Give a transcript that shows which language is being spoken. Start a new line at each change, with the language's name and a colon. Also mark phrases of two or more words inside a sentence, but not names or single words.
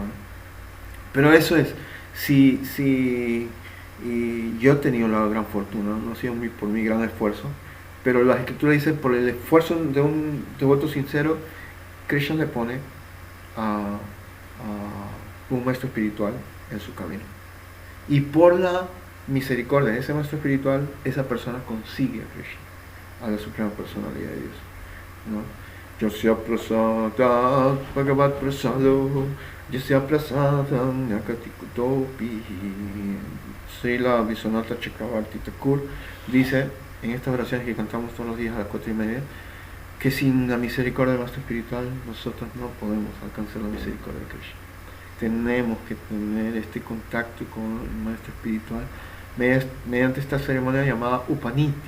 Spanish: Pero eso es, y yo he tenido la gran fortuna, no ha sido por mi gran esfuerzo, pero la escritura dice, por el esfuerzo de un devoto sincero, Krishna le pone a un maestro espiritual en su camino. Y por la misericordia de ese maestro espiritual, esa persona consigue a Krishna, a la suprema personalidad de Dios, ¿no?
Sanskrit: यस्य प्रसाद भगवत् प्रसादो यस्य प्रसाद न्यकति कुतोपि.
Spanish: Srila Viswanatha Chakravarti Thakur dice en estas oraciones que cantamos todos los días a las 4:30 que sin la misericordia del maestro espiritual nosotros no podemos alcanzar la misericordia de Krishna. Tenemos que tener este contacto con el maestro espiritual mediante esta ceremonia llamada Upaniti.